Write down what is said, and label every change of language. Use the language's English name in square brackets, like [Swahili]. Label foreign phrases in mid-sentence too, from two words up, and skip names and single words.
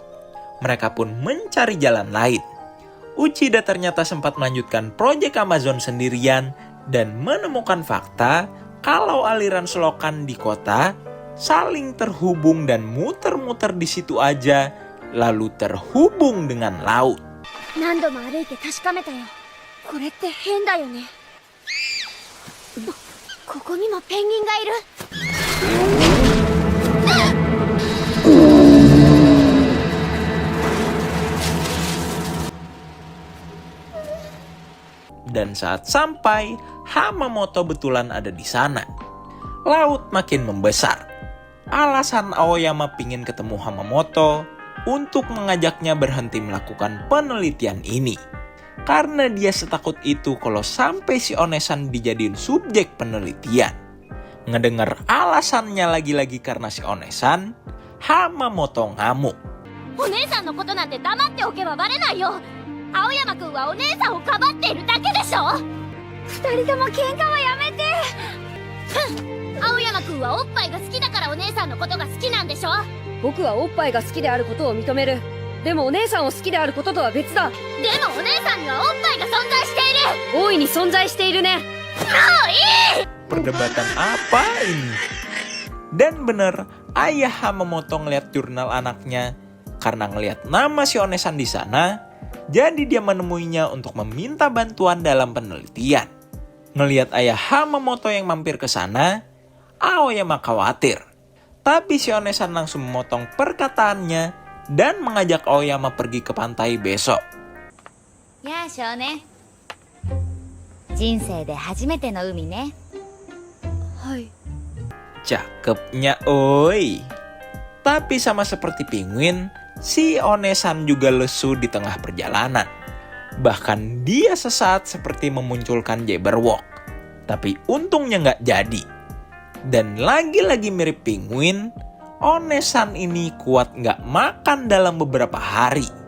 [Indonesian] Mereka pun mencari jalan lain. Uchida ternyata sempat melanjutkan proyek Amazon sendirian dan menemukan fakta kalau aliran selokan di kota saling terhubung dan muter-muter di situ aja lalu terhubung dengan laut. [Japanese] 何度も歩いて確かめたよ。これって変だよね。ここにもペンギンがいる。 [Indonesian] Dan saat sampai, Hamamoto betulan ada di sana. Laut makin membesar. Alasan Aoyama pingin ketemu Hamamoto untuk mengajaknya berhenti melakukan penelitian ini. Karena dia setakut itu kalau sampai si Onesan dijadiin subjek penelitian. Ngedengar alasannya lagi-lagi karena si Onesan, Hamamoto ngamuk. [Japanese] お姉さんのことなんて黙っておけばバレないよ。青山くんはお姉さんをかばっているだけでしょ。二人とも喧嘩はやめて。青山くんはおっぱいが好きだからお姉さんのことが好きなんでしょ。僕はおっぱいが好きであることを認める。でもお姉さんを好きであることとは別だ。でもお姉さんにはおっぱいが存在している。大いに存在しているね。もういい。 [Indonesian] Perdebatan apa ini? Dan bener, ayah Hamamoto ngeliat jurnal anaknya. Karena ngeliat nama si Onesan di sana, jadi dia menemuinya untuk meminta bantuan dalam penelitian. Ngeliat ayah Hamamoto yang mampir ke sana, Aoyama khawatir. Tapi si Onesan langsung memotong perkataannya dan mengajak Aoyama pergi ke pantai besok. [Japanese] やあ少年、人生で初めての海ね。はい。 [Indonesian] Cakepnya oi. Tapi sama seperti penguin, si Onesan juga lesu di tengah perjalanan. Bahkan dia sesaat seperti memunculkan Jabberwock. Tapi untungnya nggak jadi. Dan lagi-lagi mirip penguin, Onesan ini kuat nggak makan dalam beberapa hari.